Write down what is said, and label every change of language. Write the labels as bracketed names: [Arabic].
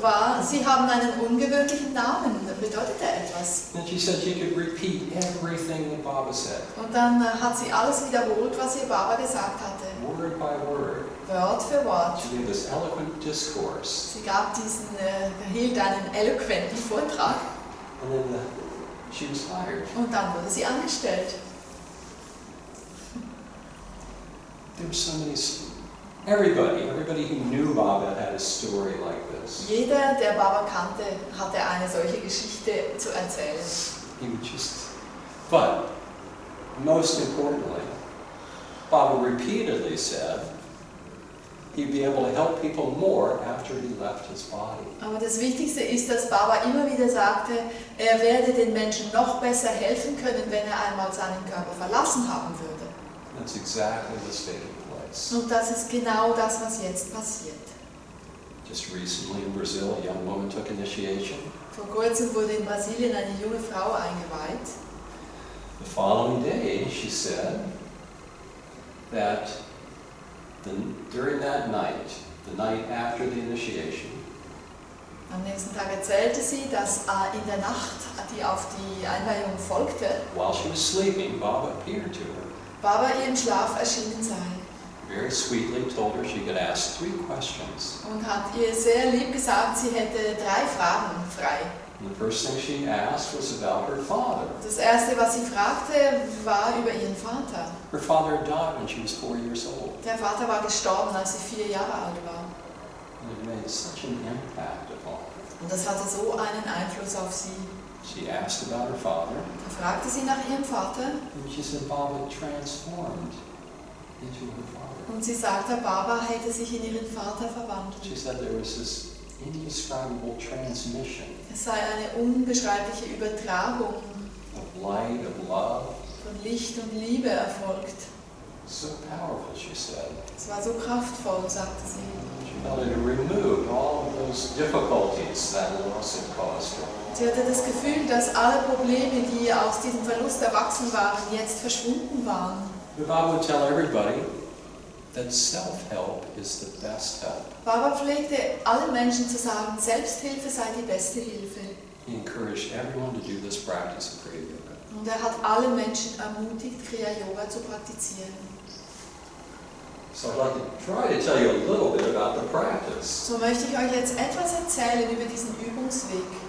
[German] war, Sie haben einen ungewöhnlichen Namen. Bedeutet er etwas? [English] And she said she could repeat everything that Baba said, [German] Und dann hat sie alles wiederholt, was ihr Baba gesagt hatte. [English] word by word. [German] Wort für Wort. [English] She gave this eloquent discourse. [German] Sie hielt einen eloquenten Vortrag [English] And then she was hired. [German] und dann wurde sie angestellt. [English] There were so many. Everybody who knew Baba had a story like this. [German] Jeder, der Baba kannte, hatte eine solche Geschichte zu erzählen. [English] He would but most importantly, Baba repeatedly said he'd be able to help people more after he left his body. [German] Aber das Wichtigste ist, dass Baba immer wieder sagte, er werde den Menschen noch besser helfen können, wenn er einmal seinen Körper verlassen haben würde. [English] That's exactly what's taking place. [German] Und das ist genau das, was jetzt passiert. [English] Just recently in Brazil, a young woman took initiation. [German] Vor kurzem wurde in Brasilien eine junge Frau eingeweiht. [English] The following day, she said that during that night, the night after the initiation, [German] Am nächsten Tag erzählte sie, dass in der Nacht, die auf die Einweihung folgte, [English] while she was sleeping, Baba appeared to her. [German] Baba ihr im Schlaf erschienen sei [English] Very sweetly told her she could ask 3 questions. [German] und hat ihr sehr lieb gesagt, sie hätte 3 Fragen frei. [English] And the first thing she asked was about her father. [German] Das erste, was sie fragte, war über ihren Vater. [English] Her father had died when she was 4 years old. [German] Der Vater war gestorben, als sie 4 Jahre alt war. [English] And it made such an impact upon her. [German] Und das hatte so einen Einfluss auf sie. [English] She asked about her father, [German] Da fragte sie nach ihrem Vater [English] and she said Baba transformed into her father. [German] und sie sagte, Baba hätte sich in ihren Vater verwandelt. [English] She said there was this indescribable transmission [German] Es sei eine unbeschreibliche Übertragung [English] of light, of love, [German] von Licht und Liebe erfolgt. [English] So powerful, she said. [German] Es war so kraftvoll, sagte sie. [English] She felt it removed all of those difficulties that loss had caused her. [German] Sie hatte das Gefühl, dass alle Probleme, die aus diesem Verlust erwachsen waren, jetzt verschwunden waren. [English] Baba would tell everybody that self-help is the best help. [German] Baba pflegte allen Menschen zu sagen, Selbsthilfe sei die beste Hilfe. [English] He encouraged everyone to do this practice of Kriya Yoga. [German] Und er hat alle Menschen ermutigt, Kriya Yoga zu praktizieren. [English] So I'd like to try to tell you a little bit about the practice. [German] So möchte ich euch jetzt etwas erzählen über diesen Übungsweg.